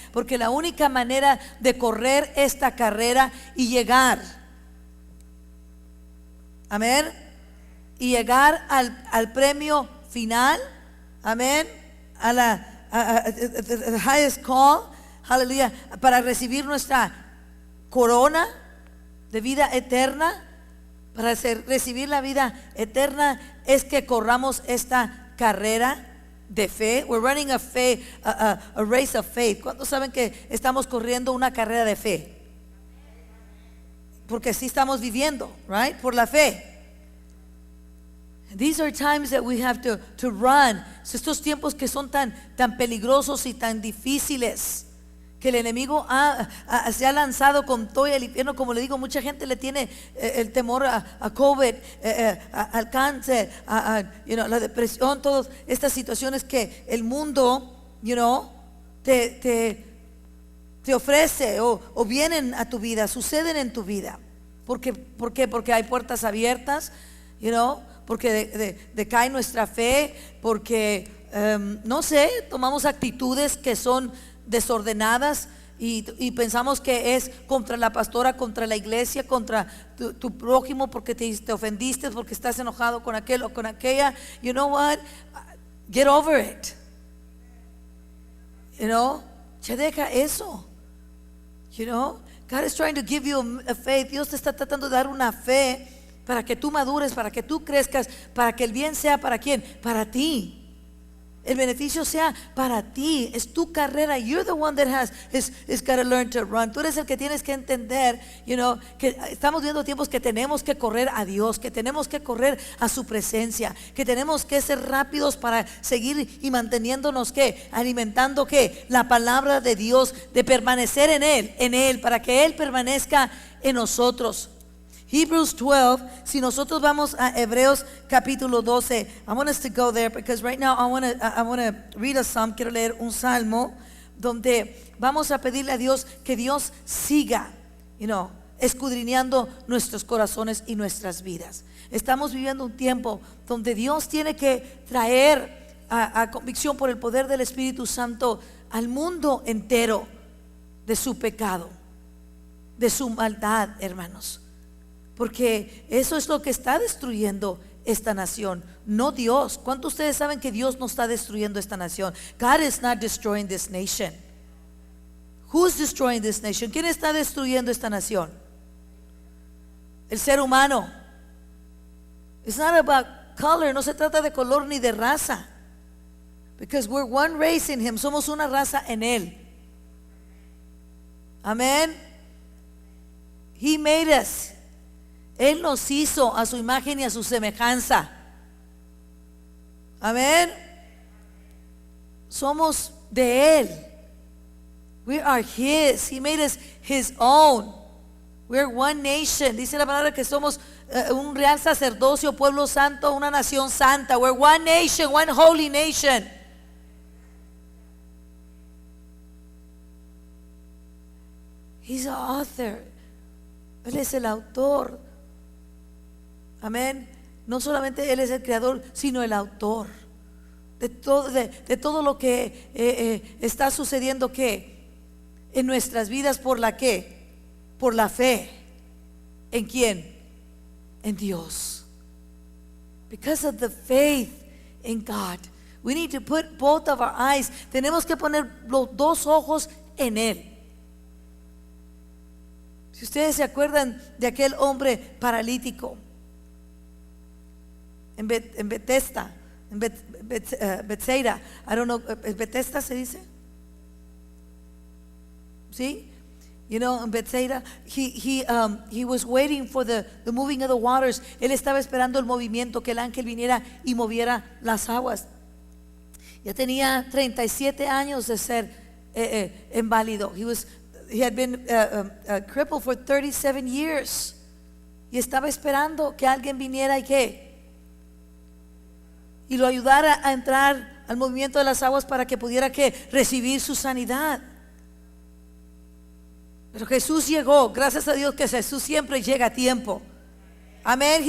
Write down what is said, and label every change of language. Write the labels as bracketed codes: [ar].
[es] Porque la única manera de correr esta carrera y llegar, amén, y llegar al premio final, amén, a [en] the highest call, [es] aleluya, para recibir nuestra corona de vida eterna. Para recibir la vida eterna es que corramos esta carrera de fe. [en] We're running a race of faith. [es] ¿Cuántos saben que estamos corriendo una carrera de fe? Porque sí estamos viviendo, [en] right? [es] Por la fe. [en] These are times that we have to run. [es] Estos tiempos que son tan peligrosos y tan difíciles, que el enemigo se ha lanzado con todo el infierno. Como le digo, mucha gente le tiene el temor a COVID, al cáncer, la depresión, todas estas situaciones que el mundo, te ofrece o vienen a tu vida, suceden en tu vida. ¿Por qué? Porque hay puertas abiertas, porque decae nuestra fe, porque tomamos actitudes que son desordenadas y pensamos que es contra la pastora, contra la iglesia, contra tu prójimo, porque te ofendiste, porque estás enojado con aquel o con aquella. [en] You know what? Get over it. [es] Ya deja eso. [en] God is trying to give you a faith. [es] Dios te está tratando de dar una fe para que tú madures, para que tú crezcas, para que el bien sea para quién, para ti. El beneficio sea para ti. Es tu carrera. [en] You're the one that has got to learn to run. [es] Tú eres el que tienes que entender, que estamos viendo tiempos que tenemos que correr a Dios, que tenemos que correr a su presencia, que tenemos que ser rápidos para seguir y manteniéndonos alimentando la palabra de Dios, de permanecer en Él, para que Él permanezca en nosotros. [en] Hebrews 12, [es] si nosotros vamos a Hebreos capítulo 12, [en] I want us to go there because right now I want to read a psalm. [es] Quiero leer un salmo donde vamos a pedirle a Dios que Dios siga, escudriñando nuestros corazones y nuestras vidas. Estamos viviendo un tiempo donde Dios tiene que traer a convicción por el poder del Espíritu Santo al mundo entero de su pecado, de su maldad, hermanos. Porque eso es lo que está destruyendo esta nación, no Dios. ¿Cuántos de ustedes saben que Dios no está destruyendo esta nación? [en] God is not destroying this nation. Who's destroying this nation? [es] ¿Quién está destruyendo esta nación? El ser humano. [en] It's not about [es] color, no se trata de color ni de raza. [en] Because we're one race in him. [es] Somos una raza en él. [en] Amén. He made us. [es] Él nos hizo a su imagen y a su semejanza. Amén. Somos de él. [en] We are his. He made us his own. We're one nation. [es] Dice la palabra que somos un real sacerdocio, pueblo santo, una nación santa. [en] We're one nation, one holy nation. He's the author. [es] Él es el autor. Amén. No solamente Él es el creador, sino el autor de todo lo que está sucediendo que en nuestras vidas por la fe. ¿En quién? En Dios. [en] Because of the faith in God, we need to put both of our eyes. [es] Tenemos que poner los dos ojos en Él. Si ustedes se acuerdan de aquel hombre paralítico en Bethesda, Bethsaida, [en] I don't know, [es] Bethesda se dice, ¿sí? [en] You know, in Bethsaida, he was waiting for the moving of the waters. [es] Él estaba esperando el movimiento, que el ángel viniera y moviera las aguas. Ya tenía 37 años de ser inválido. [en] He had been crippled for 37 years. [es] Y estaba esperando que alguien viniera y lo ayudara a entrar al movimiento de las aguas para que pudiera recibir su sanidad. Pero Jesús llegó. Gracias a Dios que Jesús siempre llega a tiempo. Amén.